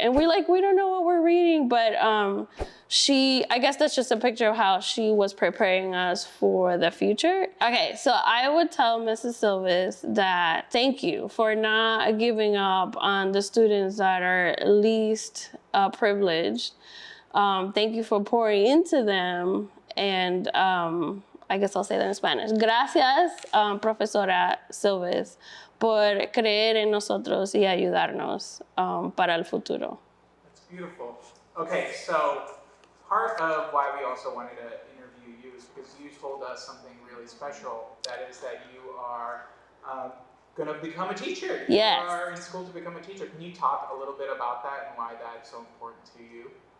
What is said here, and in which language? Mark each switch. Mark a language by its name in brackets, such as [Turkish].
[English] And we're like, we don't know what we're reading, but I guess that's just a picture of how she was preparing us for the future. Okay, so I would tell Mrs. Silvis that thank you for not giving up on the students that are least privileged. Thank you for pouring into them, and I guess I'll say that in Spanish. [Spanish] Gracias, Profesora Silvis, por creer en nosotros y ayudarnos para el futuro. [English] That's beautiful. Okay, so part of why we also wanted to interview you is because you told us something really special. That is that you are going to become a teacher. Yes. You are in school to become a teacher. Can you talk a little bit about that and why that's so important to you?